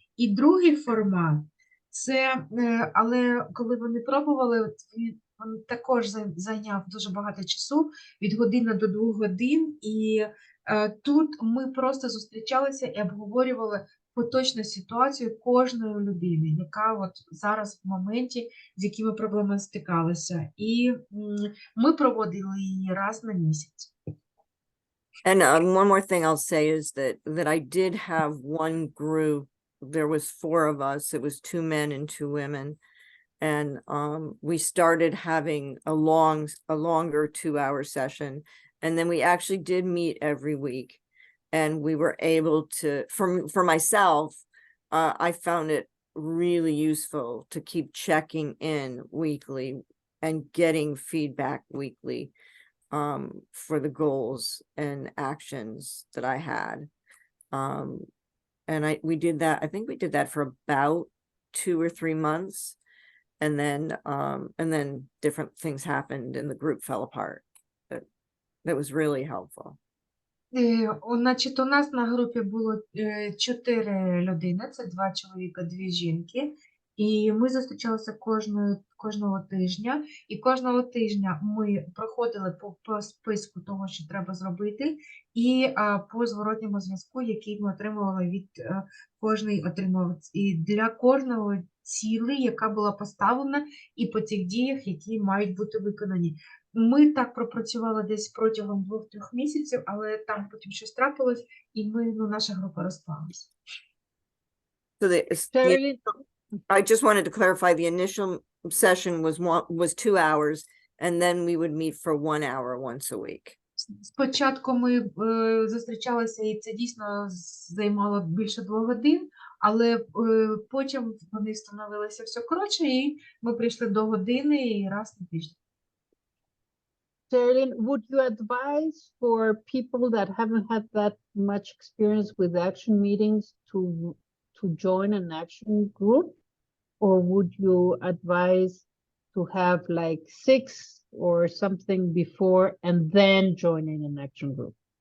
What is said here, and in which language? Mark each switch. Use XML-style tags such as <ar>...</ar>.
<uk>І другий формат, це, але коли вони пробували, він також зайняв дуже багато часу, від години до 2 годин, і тут ми просто зустрічалися і обговорювали поточну ситуацію кожної людини, яка от зараз в моменті, з якими проблеми стикалися. І ми проводили її раз на місяць.</uk> <en>And one more thing I'll say is that I did have one group. There was 4 of us. It was 2 men and 2 women. And we started having a longer 2-hour session. And then we actually did meet every week. And we were able to, for myself, I found it really useful to keep checking in weekly and getting feedback weekly for the goals and actions that I had. And we did that, I think we did that for about 2 or 3 months. And then different things happened and the group fell apart. That was really helpful.</en> <uk>Значить, у нас на групі було 4 людини, це 2 чоловіка, 2 жінки, і ми зустрічалися кожного тижня, і кожного тижня ми проходили по списку того, що треба зробити, і по зворотньому зв'язку, який ми отримували від кожної отримувача, і для кожного цілі, яка була поставлена, і по тих діях, які мають бути виконані. Ми так пропрацювали десь протягом 2-3 місяців, але там потім щось трапилось, і наша група розпалась.</uk> <en>So I just wanted to clarify, the initial session was 2 hours, and then we would meet for 1 hour once a week.</en> <uk>Спочатку ми зустрічалися, і це дійсно займало більше 2 годин, але потім вони становилися все коротше, і ми прийшли до години і раз на тиждень.</uk> <en>Sherilyn, would you advise for people that haven't had that much experience with action meetings to to join an action group? Or would you advise to have like 6 or something before and then joining an action group?</en>